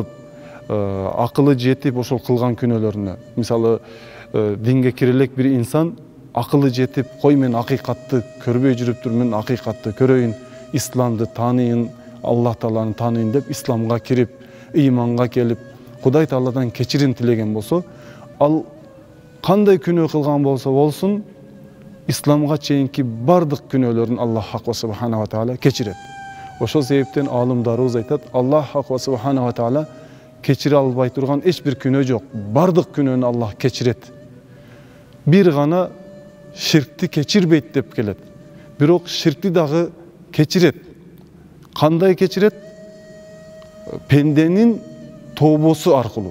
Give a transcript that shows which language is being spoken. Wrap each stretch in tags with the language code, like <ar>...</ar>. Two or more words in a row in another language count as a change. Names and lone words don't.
<ky>акылы жетип ошол кылган күнөөлөрүнө, мисалы динге кире элек бир инсан акылы жетип, кой мен акыйкатты көрбөй жүрүп турмун, акыйкатты көрөйүн, исламды тааныйын, Аллах Тааланы тааныйын деп исламга кирип, ыйманга келип, Кудай Тааладан кечирим тилеген болсо, ал кандай күнөө кылган болсо болсун, исламга чейинки бардык күнөөлөрүн</ky> <ar>الله سبحانه وتعالى</ar> <ky>кечирет. Ошол себептен алымдарыбыз айтат,</ky> <ar>الله سبحانه وتعالى</ar> <ky>кечире албай турган эч бир күнөө жок. Бардык күнөөнү Аллах кечирет. Бир гана ширкти кечирбейт деп келет. Бирок ширкти дагы кечирет. Кандай кечирет? Пенденин тообосу аркылуу.</ky>